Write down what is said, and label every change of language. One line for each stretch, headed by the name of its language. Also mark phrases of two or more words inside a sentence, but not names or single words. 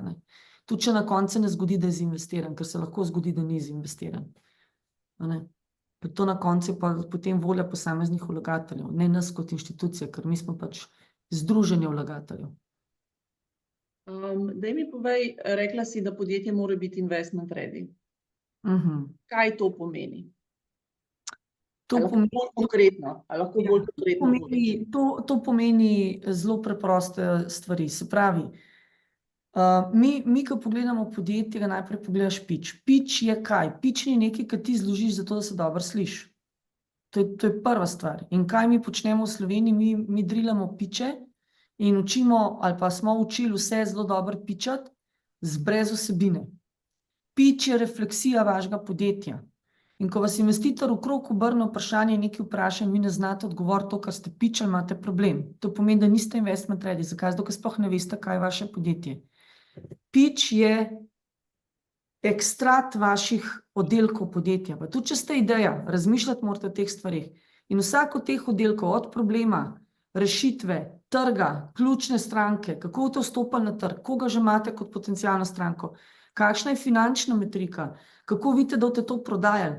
Slovenian: Tudi če na koncu ne zgodi, da je zinvestiran, ker se lahko zgodi, da ni zinvestiran. To na koncu pa potem volja posameznih vlagateljev, ne nas kot inštitucije, ker mi smo pač združenje vlagateljev. Daj mi povej, rekla si, da podjetje mora biti
English: investment ready.
Slovenian: Kaj to pomeni? Lahko bolj konkretno. To pomeni zelo preproste stvari. Se pravi, mi ko pogledamo podjetje, ga najprej pogledaš pitch. Pitch je kaj? Pitch ni nekaj, kar ti zložiš zato, da se dobro slišiš. To je prva stvar. In kaj mi počnemo v Sloveniji? Mi drilamo pitche in učimo, ali pa smo učili vse zelo dobro pitchati, brez vsebine. Pitch je refleksija vašega podjetja. In ko vas investitor v krog obrne vprašanje, nekaj vprašanj, vi ne znate odgovoriti to, kar ste pitchali, imate problem. To pomeni, da niste
English: investment ready.
Slovenian: Zakaj? Zato, ker sploh ne veste, kaj je vaše podjetje. Pitch je ekstrat vaših oddelkov podjetja. Pa tudi, če ste ideja, razmišljati morate o teh stvarih. In vsak od teh oddelkov, od problema, rešitve, trga, ključne stranke, kako boste vstopili na trg, koga že imate kot potencialno stranko, kakšna je finančna metrika, kako vidite, da boste to prodajali.